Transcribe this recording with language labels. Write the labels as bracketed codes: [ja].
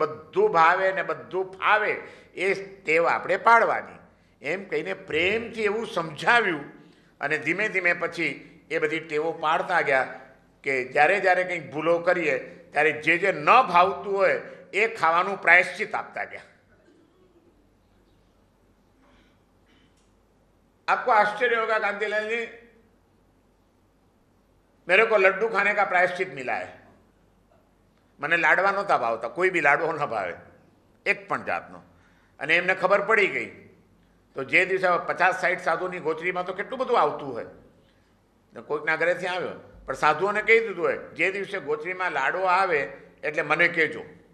[gu] બધું ભાવે ને બધું ફાવે એ ટેવ આપણે પાડવાની. એમ કહીને પ્રેમથી એવું સમજાવ્યું, અને ધીમે ધીમે પછી એ બધી ટેવો પાડતા ગયા કે જ્યારે કંઈક ભૂલો કરીએ ત્યારે જે ન ભાવતું હોય એ ખાવાનું પ્રાયશ્ચિત આપતા ગયા. [hi] आपको आश्चर्य होगा कांतिलाल जी, मेरे को लड्डू खाने का प्रायश्चित मिला है. [gu] મને લાડવા નહોતા ભાવતા, કોઈ બી લાડવો ન ભાવે એક પણ જાતનો. અને એમને ખબર પડી ગઈ. તો જે દિવસે 50-60 સાધુની ગોચરીમાં તો કેટલું બધું આવતું હોય, કોઈકના ઘરેથી આવ્યો, પણ સાધુઓને કહી દીધું હોય જે દિવસે ગોચરીમાં લાડવો આવે એટલે મને કહેજો.